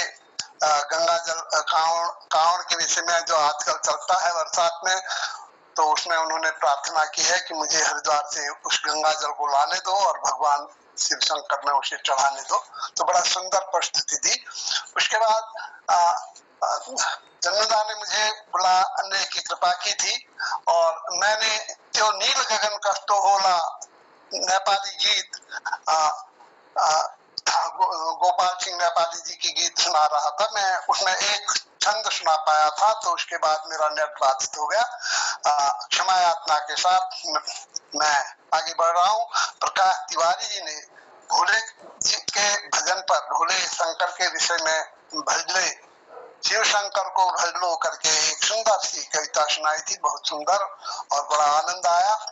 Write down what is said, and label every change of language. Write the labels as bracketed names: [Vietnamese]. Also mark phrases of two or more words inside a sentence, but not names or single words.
[Hindi] गंगा जल कांवड़ के विषय में जो आजकल चलता है बरसात में, तो उसमें उन्होंने प्रार्थना की है कि मुझे हरिद्वार से उस गंगा जल को लाने दो और भगवान शिव शंकर में उसे चढ़ाने दो। तो बड़ा सुंदर प्रस्तुति थी। उसके बाद जन्मदा ने मुझे बुलाने की कृपा की थी और मैंने जो नील गगन कष्टो होला नेपाली गीत गोपाल सिंह नेपाली जी की गीत सुना रहा था। मैं उसमें एक छंद सुना पाया था, तो उसके बाद मेरा नेट बाधित हो गया। क्षमा यातना के साथ मैं आगे बढ़ रहा हूँ। प्रकाश तिवारी जी ने भोले जी के भजन पर भोले शंकर के विषय में भजले शिव शंकर को भजलो करके एक सुंदर सी कविता सुनाई थी, बहुत सुंदर और बड़ा आनंद आया।